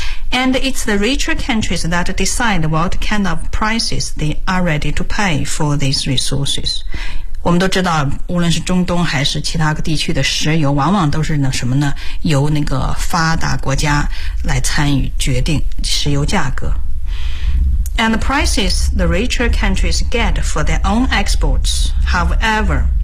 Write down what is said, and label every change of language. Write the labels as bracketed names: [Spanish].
[English] And it's the richer countries that decide what kind of prices they are ready to pay for these resources. [Chinese] 我们都知道，无论是中东还是其他地区的石油，往往都是那什么呢？由那个发达国家来参与决定石油价格。 [English] And the prices the richer countries get for their own exports, however,